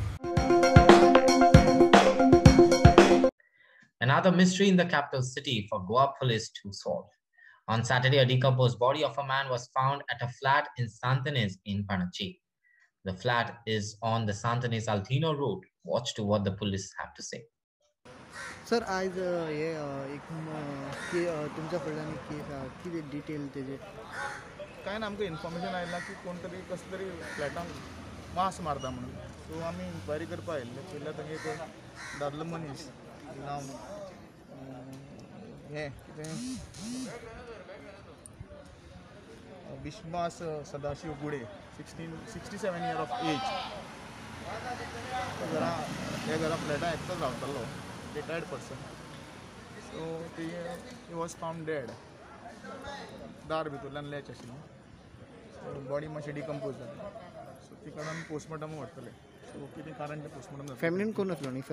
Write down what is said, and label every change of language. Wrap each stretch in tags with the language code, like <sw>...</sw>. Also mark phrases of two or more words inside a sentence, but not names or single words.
<en>Another mystery in the capital city for Goa police to solve. On Saturday, a decomposed body of a man was found at a flat in Santanes in Panachi. The flat is on the Santanes Altino road. Watch to what the police have to say.</en> <kok>सर आज हे एक तुमच्या कडल्यान कितें डिटेल तेजे काय ना आमकां इन्फॉर्मेशन आयला की कोण तरी कसले तरी फ्लॅटान वास मारता म्हणून सो आमी इन्क्वायरी करपा आयिल्ले पयल्या थंय एक दादलो मनीस नांव हें कितें विश्वास सदाशिव गुडे</kok> <en>67 years of age</en> <kok>हे घरा फ्लॅटान एकटोच रावतालो</kok> <en>retired person. So he was found dead.</en> <kok>दार भितरल्यान लॅच आशिल्लो. So बॉडी मातशी डिकम्पोज जाली. सो ती कारणान पोस्टमॉर्टम व्हरतले. सो कितें कारण तें पोस्टमॉर्टम जातलें. फॅमिलीन कोण आसलो न्ही सर?</kok>